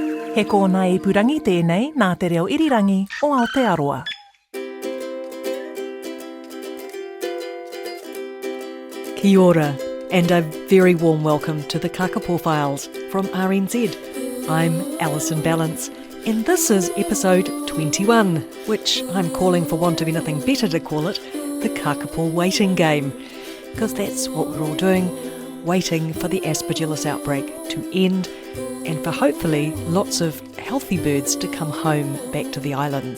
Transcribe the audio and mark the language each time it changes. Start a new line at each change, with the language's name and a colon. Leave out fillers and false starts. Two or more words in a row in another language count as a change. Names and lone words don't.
Māori: He kōna e purangi tēnei nā te reo irirangi o Aotearoa. Kia ora,
English: and a very warm welcome to the Kākāpō Files from RNZ. I'm Alison Balance, and this is episode 21, which I'm calling, for want of anything better to call it, the Kākāpō waiting game, because that's what we're all doing, waiting for the aspergillosis outbreak to end and for hopefully lots of healthy birds to come home back to the islands.